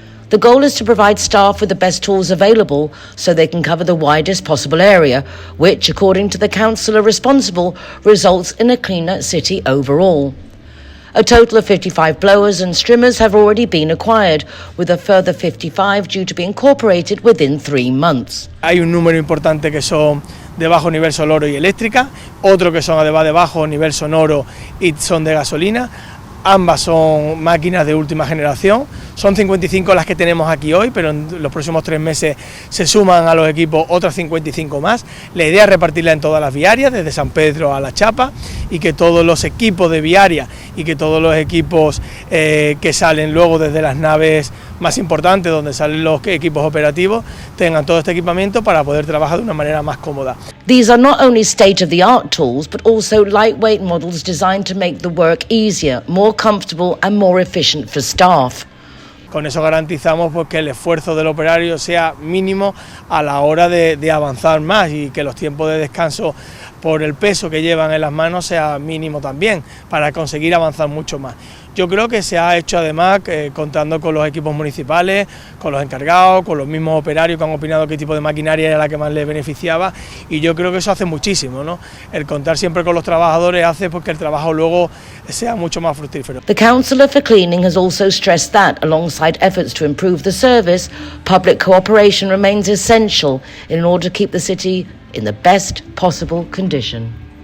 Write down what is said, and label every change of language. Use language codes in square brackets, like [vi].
[en] The goal is to provide staff with the best tools available so they can cover the widest possible area, which, according to the councillor responsible, results in a cleaner city overall. A total of 55 blowers and strimmers have already been acquired, with a further 55 due to be incorporated within 3 months. [es] Hay un número importante que son de bajo nivel sonoro y eléctrica, otro que son además de bajo nivel sonoro y son de gasolina. Ambas son máquinas de última generación, son 55 las que tenemos aquí hoy, pero en los próximos 3 meses se suman a los equipos otras 55 más. La idea es repartirla en todas las viarias, desde San Pedro a La Chapa, y que todos los equipos de viaria y que todos los equipos que salen luego desde las naves más importantes, donde salen los equipos operativos, tengan todo este equipamiento para poder trabajar de una manera más cómoda. [en] These are not only state-of-the-art tools, but also lightweight models designed to make the work easier, more comfortable and more efficient for staff. [es] Con eso garantizamos pues, que el esfuerzo del operario sea mínimo a la hora de avanzar más y que los tiempos de descanso por el peso que llevan en las manos sea mínimo también, para conseguir avanzar mucho más. Yo creo que se ha hecho además contando con los equipos municipales, con los encargados, con los mismos operarios que han opinado qué tipo de maquinaria era la que más les beneficiaba, y yo creo que eso hace muchísimo, ¿no? El contar siempre con los trabajadores hace pues que el trabajo luego sea mucho más fructífero. [en] The Councillor for Cleaning has also stressed that, alongside efforts to improve the service, public cooperation remains essential in order to keep the city in the best possible condition.